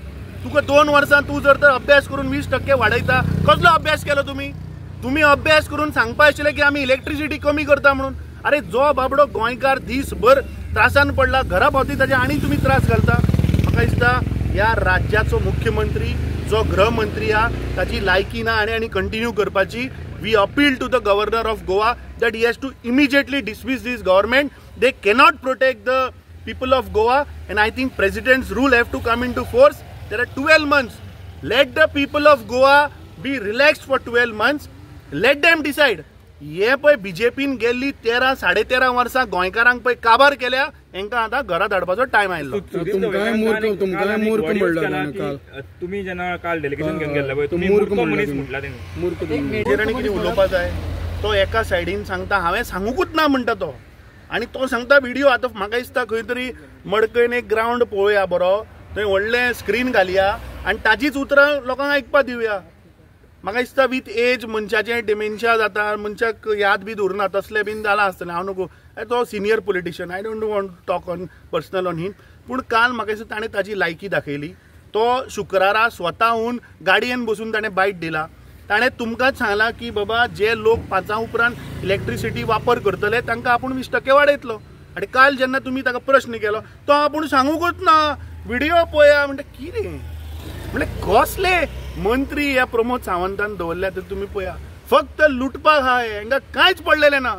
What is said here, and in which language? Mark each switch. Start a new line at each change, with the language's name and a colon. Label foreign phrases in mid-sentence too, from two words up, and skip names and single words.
Konkani: तुका 2 वर्सां तूं जर तर अभ्यास करून 20% वाडयता कसलो अभ्यास केलो तुम्ही अभ्यास करून सांगपा आशिल्लें की आमी इलेक्ट्रिसिटी कमी करता म्हणून। अरे जो बाबडो गोंयकार दीसभर त्रासान पडला घरा पावती ताजे आनी तुम्ही त्रास घालता। म्हाका दिसता ह्या राज्याचो मुख्यमंत्री जो गृहमंत्री हा ताची लायकी ना आनी कंटिन्यू करपाची।
English: We appeal to the governor of Goa that he has to immediately dismiss this government. They cannot protect the people of Goa and I think president's rule have to come into force. There are 12 months. Let the people of Goa be relaxed for 12 months. Let them decide.
Konkani: हे पळय बीजेपीन गेल्ली 13-13.5 वर्सां गोंयकारांक पळय काबार केल्या हांकां आतां घरा धाडपाचो टायम आयलो। तुम्ही जेन्ना काल डेलिगेशन घेवन गेल्ले पळय तुम्ही मूर्ख मनीस म्हटला तेणी कितें उलोवपा जाय तो एका सायडीन सांगता हांवें सांगूकूच ना म्हणटा तो आनी तो सांगता व्हिडिओ आतां म्हाका दिसता खंय तरी मडकयन एक ग्रावंड पळोवया बरो थंय व्हडलें स्क्रीन घालया आनी ताचीच उतरां लोकांक आयकपा दिवया। म्हाका दिसता
English: with age
Konkani: मनशाचें डिमेन्शिया जाता मनशाक याद बी उरना तसलें बीन जाला आसतलें हांव नको तो
English: senior politician I don't want to talk on personal on him
Konkani: पूण काल म्हाका दिसता ताणें ताची लायकी दाखयली। तो शुक्रारा स्वताहून गाडयेन बसून ताणें बायट दिला ताणें तुमकांच सांगला की बाबा जे लोक 5 उपरांत इलेक्ट्रिसिटी वापर करतले तांकां आपूण 20% वाडयतलो आनी काल जेन्ना तुमी ताका प्रश्न केलो तो आपूण सांगूकूच ना व्हिडिओ पळया म्हणटा कितें म्हणजे कसले मंत्री ह्या प्रमोद सावंतान दवरल्या तर तुम्ही पळया फक्त लुटपाक हाय हांकां कांयच पडलेलें ना।